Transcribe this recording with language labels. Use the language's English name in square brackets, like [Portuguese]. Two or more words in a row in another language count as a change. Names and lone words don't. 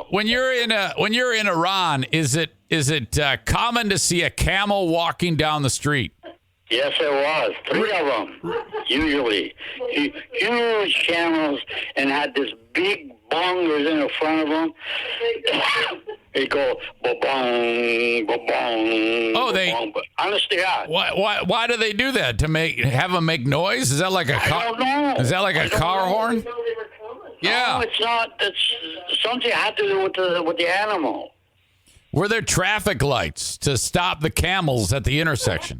[English] When you're in Iran, is it common to see a camel walking down the street? Yes, it was. 3 of them, usually. Huge camels, and had this big bongers in the front of them. They go ba-bong, ba-bong. Oh, they. Ba-bong. Honestly, yeah. Why do they do that? To have them make noise? Is that like a car? I don't know. Is that like a car horn? Yeah. No, it's not. It's something had to do with the animal. Were there traffic lights to stop the camels at the intersection?